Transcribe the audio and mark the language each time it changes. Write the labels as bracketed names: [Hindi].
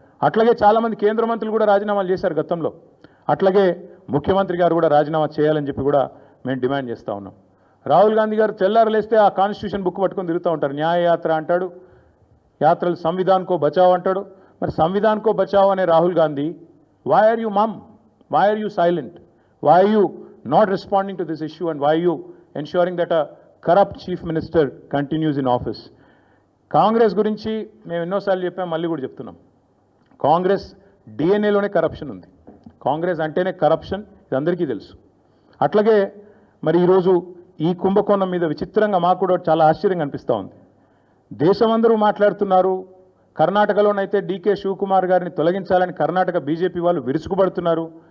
[Telugu] అట్లాగే చాలామంది కేంద్ర మంత్రులు కూడా రాజీనామాలు చేశారు గతంలో. అట్లాగే ముఖ్యమంత్రి గారు కూడా రాజీనామా చేయాలని చెప్పి కూడా మేము డిమాండ్ చేస్తూ ఉన్నాం. రాహుల్ గాంధీ గారు తెల్లారలేస్తే ఆ కాన్స్టిట్యూషన్ బుక్ పట్టుకొని తిరుగుతూ ఉంటారు. న్యాయ యాత్ర అంటాడు, యాత్రలు [Hindi] సంవిధాన్ కో బచావ్ [Telugu] అంటాడు. [English] మరి [Hindi] సంవిధాన్ కో బచావ్ [English] అనే Rahul Gandhi, why are you mum? Why are you silent? Why are you not responding to this issue, and why are you ensuring that a corrupt chief minister continues in office? [Telugu] Congress గురించి మేము ఎన్నోసార్లు చెప్పాం, మళ్ళీ కూడా చెప్తున్నాం. కాంగ్రెస్ డిఎన్ఏలోనే కరప్షన్ ఉంది. కాంగ్రెస్ అంటేనే కరప్షన్, ఇది అందరికీ తెలుసు. అట్లాగే మరి ఈరోజు ఈ కుంభకోణం మీద విచిత్రంగా మాకు కూడా చాలా ఆశ్చర్యంగా అనిపిస్తూ ఉంది. దేశమందరూ మాట్లాడుతున్నారు. కర్ణాటకలోనైతే డీకే శివకుమార్ గారిని తొలగించాలని కర్ణాటక బీజేపీ వాళ్ళు విరుచుకుపడుతున్నారు.